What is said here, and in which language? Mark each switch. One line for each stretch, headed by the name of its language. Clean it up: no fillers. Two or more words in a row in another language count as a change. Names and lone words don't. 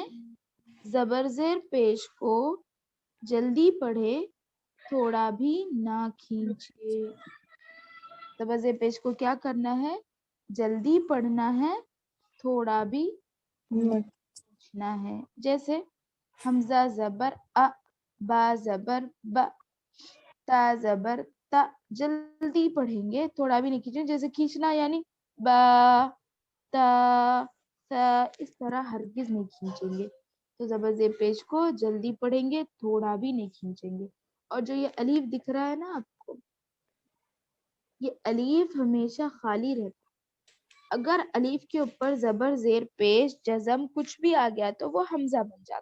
Urdu: زبر زیر پیش کو جلدی پڑھے تھوڑا بھی نہ کھینچے. زبر زیر پیش کو کیا کرنا ہے؟ جلدی پڑھنا ہے, تھوڑا بھی کھینچنا ہے. جیسے حمزہ زبر ا, با زبر ب, تا زبر تا, جلدی پڑھیں گے, تھوڑا بھی نہیں کھینچیں. جیسے کھینچنا یعنی با تا تا, اس طرح ہرگز نہیں کھینچیں گے. تو زبر زیر پیش کو جلدی پڑھیں گے, تھوڑا بھی نہیں کھینچیں گے. اور جو یہ الف دکھ رہا ہے نا آپ کو, یہ الف ہمیشہ خالی رہتا. اگر الف کے اوپر زبر زیر پیش جزم کچھ بھی آ گیا تو وہ حمزہ بن جاتا.